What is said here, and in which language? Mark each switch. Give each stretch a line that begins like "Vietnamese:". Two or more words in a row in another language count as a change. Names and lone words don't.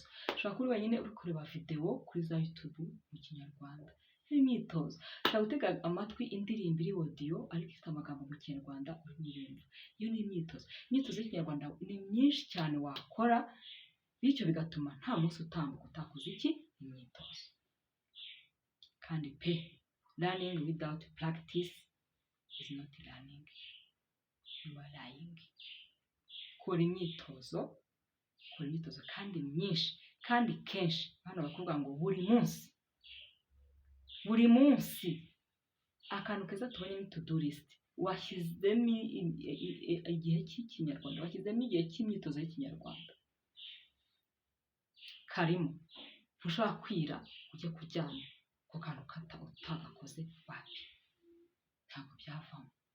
Kinyarwanda: Ushobora kuba uri wenyine uri kureba video kuri za YouTube mu kinyarwanda, iyo ni imyitozo. Ushobora gutega amatwi indirimbo iri audio ariko ifite amagambo mu kinyarwanda urimo urumva, iyo ni imyitozo. Imyitozo y'ikinyarwanda ni myinshi cyane wakora, bityo bigatuma nta munsi utambuka utakoze iki, imyitozo. Kandi pe,
English: learning without practice is not learning, you are lying.
Kinyarwanda: Kora imyitozo kandi myinshi kandi kenshi. Hano bakubwira ngo buri munsi akantu keza tubonye ni
English: to do list.
Kinyarwanda: Washyizemo igihe cy'ikinyarwanda, washyizemo igihe cy'imyitozo y'ikinyarwanda karimo. Ntushobora kwira ujye kuryama ku kantu utagakoze, wapi, ntabwo byavamo.